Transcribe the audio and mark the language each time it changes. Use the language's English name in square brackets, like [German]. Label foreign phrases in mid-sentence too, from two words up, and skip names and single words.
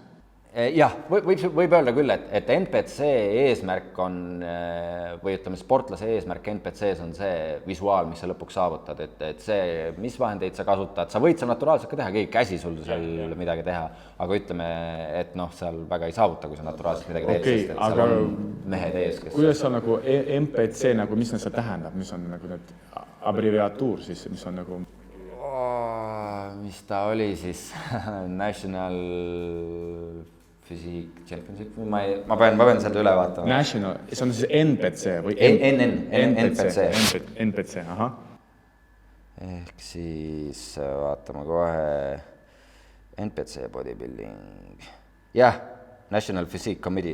[Estonian] Jah, võib öelda küll, et NPC eesmärk on, või ütleme, sportlase eesmärk NPC-s on see visuaal, mis sa lõpuks saavutad, et see, mis vahendeid sa kasutad, sa võid seal naturaalselt ka teha, keegi käsi sul seal midagi teha, aga ütleme, et seal väga ei saavuta, kui sa naturaalselt midagi teed, sest et seal on mehed ees, kes... Kuidas on nagu NPC, nagu, mis see tähendab, mis on nagu need abbreviatuur siis, mis on nagu... Mis ta oli siis? National... Physique Championship, ma pean seda üle vaatama. National, see on siis NPC või? NPC, aha. Ehk siis vaatame kohe NPC bodybuilding. Jah, National Physique Committee.